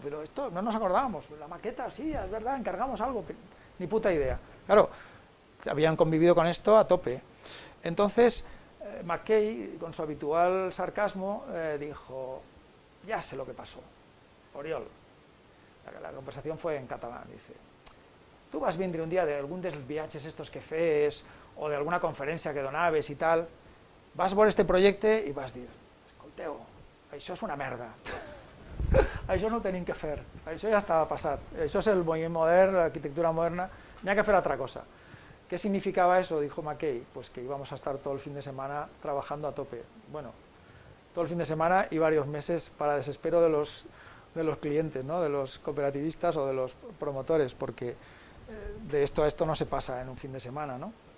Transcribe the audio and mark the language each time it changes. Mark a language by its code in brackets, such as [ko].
[es] Pero esto no nos acordábamos, la maqueta, sí, es verdad, encargamos algo, ni puta idea. Claro, habían convivido con esto a tope. Entonces, McKay, con su habitual sarcasmo, dijo, ya sé lo que pasó, Oriol. La conversación fue en catalán, dice, [ca] tú vas vindre un día de algún dels viatges estos que fes, o de alguna conferència que donaves i tal, vas veure este projecte i vas dir, escolteu, això és una merda, això no ho tenim que fer, això ja estava passat, això és el moviment modern, l'arquitectura moderna, n'hi ha que fer altra cosa. [es] ¿Qué significaba eso? Dijo McKay, pues que íbamos a estar todo el fin de semana trabajando a tope. Bueno, todo el fin de semana y varios meses para desespero de los clientes, ¿no?, de los cooperativistas o de los promotores, porque de esto a esto no se pasa en un fin de semana, ¿no?